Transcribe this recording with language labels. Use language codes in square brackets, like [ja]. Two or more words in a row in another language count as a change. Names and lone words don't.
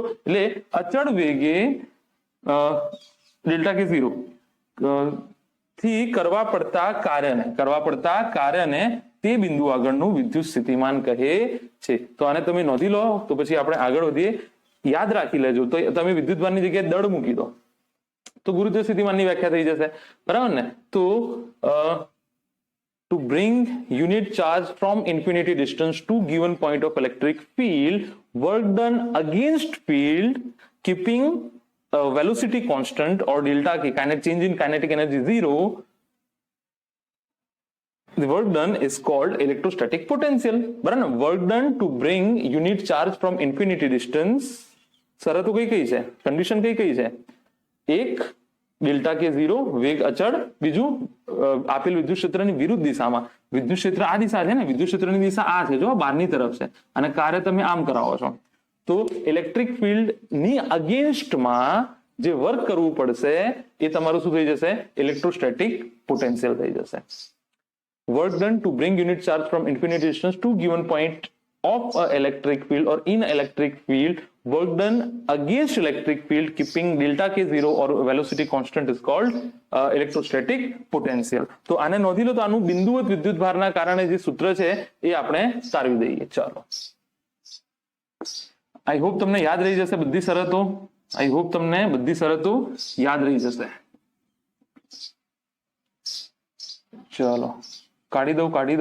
[gu] એટલે અચળ વેગે [en] delta k [gu] 0 થી કરવા પડતા કાર્યને તે બિંદુ આગળનું વિદ્યુત સ્થિતિમાન કહે છે. તો આને તમે નોંધી લો, તો પછી આપણે આગળ વધીએ. યાદ રાખી લેજો, તો તમે વિદ્યુતભારની જગ્યાએ દળ મૂકી દો તો ગુરુત્વ સ્થિતિમાનની વ્યાખ્યા થઈ જશે, બરાબર ને? [en] તો to bring unit charge from infinity distance to given point of electric field, work done against field keeping velocity constant or delta k, kinetic change in kinetic energy 0, the work done is called electrostatic potential. [hi] बराबर ना? [en] Work done to bring unit charge from infinity distance, [gu] શરતો કઈ છે, કન્ડિશન કઈ છે, એક [en] delta k [gu] 0 વેગ અચળ, બીજું આપેલ વિદ્યુત ક્ષેત્રની વિરુદ્ધ દિશામાં, વિદ્યુત ક્ષેત્ર આ દિશા છે ને, વિદ્યુત ક્ષેત્રની દિશા આ છે, જો બહારની તરફ છે, અને કાર્ય તમે આમ કરાવો છો, તો [en] electric field [gu] ની અગેન્સ્ટમાં જે વર્ક કરવું પડશે એ તમારું શું થઈ જશે, [en] electrostatic potential [gu] થઈ જશે. [en] Work done to bring unit charge from infinite distance to given point of a electric field or in electric field, work done against electric field keeping delta k 0 or velocity constant is called electrostatic potential. [gu] તો આને નોંધી લો. તો આનું બિંદુવત વિદ્યુત ભારના કારણે જે સૂત્ર છે એ આપણે તારવી દઈએ. ચાલો, [en] I hope [gu] તમને યાદ રહી જશે બધી શરતો. [en] I hope [gu] તમને બધી શરતો યાદ રહી જશે. ચાલો, કાઢી દઉં.